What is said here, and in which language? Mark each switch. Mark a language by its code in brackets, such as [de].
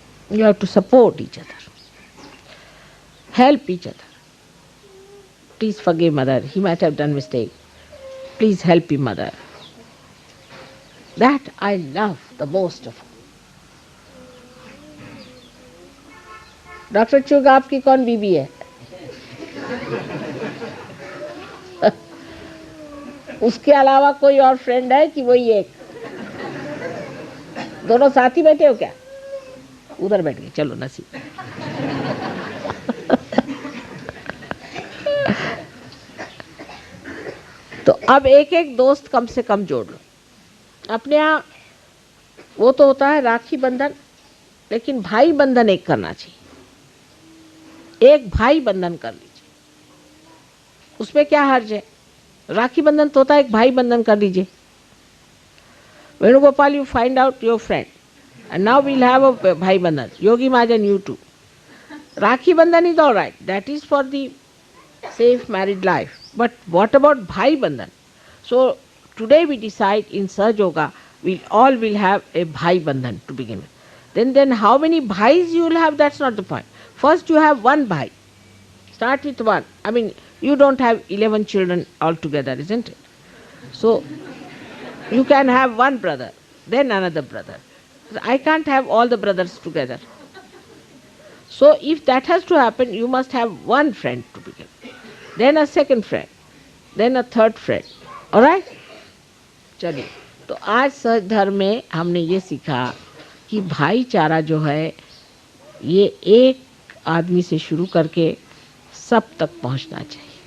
[en] You have to support each other, help each other. Please forgive mother, he might have done mistake. Please help him, mother. That I love the most of all. [hi] Doctor चुग आपकी कौन बीबी है? उसके अलावा कोई और friend है कि वही एक? दोनों साथ ही बैठे हो क्या? उधर बैठ गए, चलो नसीब। तो अब एक एक दोस्त कम से कम जोड़ लो अपने यहाँ। वो तो होता है राखी बंधन, लेकिन भाई बंधन एक करना चाहिए। एक भाई बंधन कर लीजिए, उसमें क्या हर्ज है? राखी बंधन तो होता है, एक भाई बंधन कर लीजिए। [en] Venugopal, you find out your friend, and now we'll have a bhai bandhan. Yogi Mahajan, you too. Rakhi bandhan is all right. That is for the safe married life. But what about bhai bandhan? So today we decide in Sahaj Yoga, we all will have a bhai bandhan to begin with. Then how many bhais you will have? That's not the point. First you have one bhai. Start with one. I mean, you don't have 11 children altogether, isn't it? So you can have one brother, then another brother. I can't have all the brothers together. So if that has to happen, you must have one friend to begin, then a second friend, then a third friend. All right? [hi] चलिए, तो आज सहज धर्म में हमने ये सीखा कि भाईचारा जो है ये एक आदमी से शुरू करके सब तक पहुंचना चाहिए।